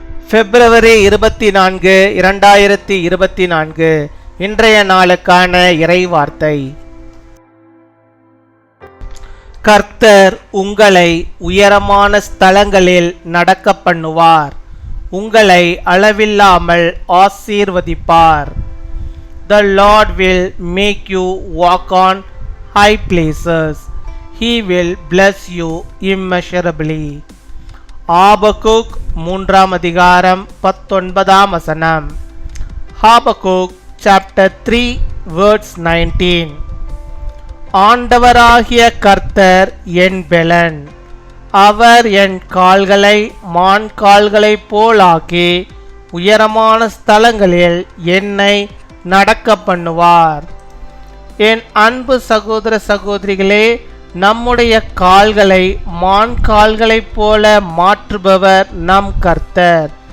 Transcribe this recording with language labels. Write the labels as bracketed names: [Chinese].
[Tamil] பிப்ரவரி 24, 2024 இன்றைய நாளுக்கான இறை வார்த்தை. கர்த்தர் உங்களை உயரமான ஸ்தலங்களில் நடக்க பண்ணுவார், உங்களை அளவில்லாமல் ஆசீர்வதிப்பார். [English] The Lord will make you walk on high places. He will bless you immeasurably. [Tamil] Habakkuk 3 அதிகாரம் 19 வசனம். [English] Habakkuk chapter 3 verse 19. [Tamil] ஆண்டவராகிய கர்த்தர் என் பெலன், அவர் என் கால்களை மான் கால்களைப் போலாக்கி உயரமான ஸ்தலங்களில் என்னை நடக்க பண்ணுவார். என் அன்பு சகோதர சகோதரிகளே, நம்முடைய கால்களை மான் கால்களைப் போல மாற்றுபவர் நம் கர்த்தர்.